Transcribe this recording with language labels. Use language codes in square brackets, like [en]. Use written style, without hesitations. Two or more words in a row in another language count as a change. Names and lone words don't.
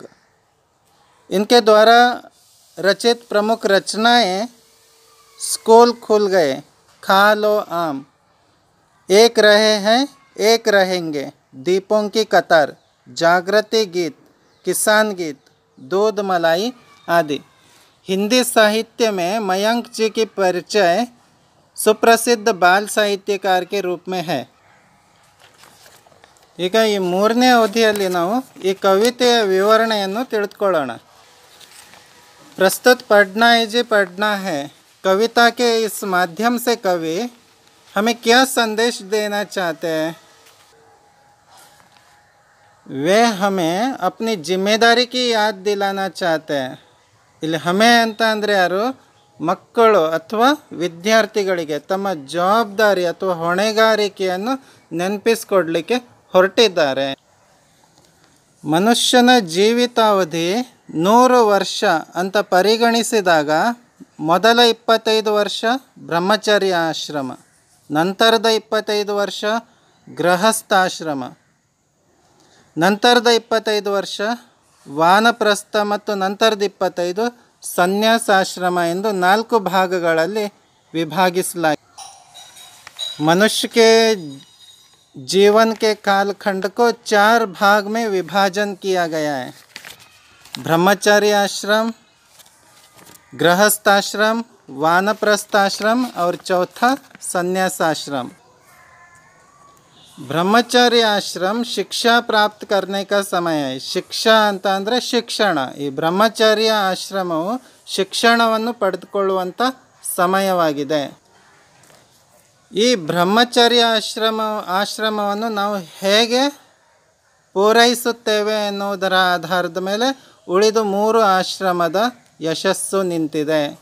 [hi] इनके द्वारा रचित प्रमुख रचनाएं स्कूल खुल गए, खा लो आम, एक रहे हैं एक रहेंगे, दीपों की कतार, जागृति गीत, किसान गीत, दूध मलाई आदि। हिंदी साहित्य में मयंक जी की परिचय सुप्रसिद्ध बाल साहित्यकार के रूप में है। [kn] ಈಗ ಈ ಮೂರನೇ ಅವಧಿಯಲ್ಲಿ ನಾವು ಈ ಕವಿತೆಯ ವಿವರಣೆಯನ್ನು ತಿಳಿದುಕೊಳ್ಳೋಣ। [hi] प्रस्तुत पढ़ना है जी पढ़ना है कविता के इस माध्यम से कवि हमें क्या संदेश देना चाहते हैं? वे हमें अपनी जिम्मेदारी की याद दिलाना चाहते हैं। [kn] ಇಲ್ಲಿ ಹಮೆ ಅಂತ ಅಂದರೆ ಯಾರು? ಮಕ್ಕಳು ಅಥವಾ ವಿದ್ಯಾರ್ಥಿಗಳಿಗೆ ತಮ್ಮ ಜವಾಬ್ದಾರಿ ಅಥವಾ ಹೊಣೆಗಾರಿಕೆಯನ್ನು ನೆನಪಿಸಿಕೊಡ್ಲಿಕ್ಕೆ ಹೊರಟಿದ್ದಾರೆ। ಮನುಷ್ಯನ ಜೀವಿತಾವಧಿ 100 ವರ್ಷ ಅಂತ ಪರಿಗಣಿಸಿದಾಗ ಮೊದಲ 25 ವರ್ಷ ಬ್ರಹ್ಮಚರ್ಯ ಆಶ್ರಮ, ನಂತರದ 25 ವರ್ಷ ಗೃಹಸ್ಥಾಶ್ರಮ, ನಂತರದ 25 ವರ್ಷ ವಾನಪ್ರಸ್ಥ ಮತ್ತು ನಂತರದ 25 ಸನ್ಯಾಸಾಶ್ರಮ ಎಂದು 4 ಭಾಗಗಳಲ್ಲಿ ವಿಭಾಗಿಸಲಾಗಿದೆ। [hi] मनुष्य के जीवन के कालखंड को 4 भाग में विभाजन किया गया है। ब्रह्मचारी आश्रम, गृहस्थाश्रम, वानप्रस्थाश्रम और चौथा संन्यासाश्रम। ब्रह्मचारी आश्रम शिक्षा प्राप्त करने का समय है। [kn] ಶಿಕ್ಷಾ ಅಂತ ಅಂದರೆ ಶಿಕ್ಷಣ। ಈ ಬ್ರಹ್ಮಚಾರಿಯ ಆಶ್ರಮವು ಶಿಕ್ಷಣವನ್ನು ಪಡೆದುಕೊಳ್ಳುವಂಥ ಸಮಯವಾಗಿದೆ। ಈ ಬ್ರಹ್ಮಚಾರಿ ಆಶ್ರಮವನ್ನು ನಾವು ಹೇಗೆ ಪೂರೈಸುತ್ತೇವೆ ಎನ್ನುವುದರ ಆಧಾರದ ಮೇಲೆ ಉಳಿದ 3 ಆಶ್ರಮದ ಯಶಸ್ಸು ನಿಂತಿದೆ।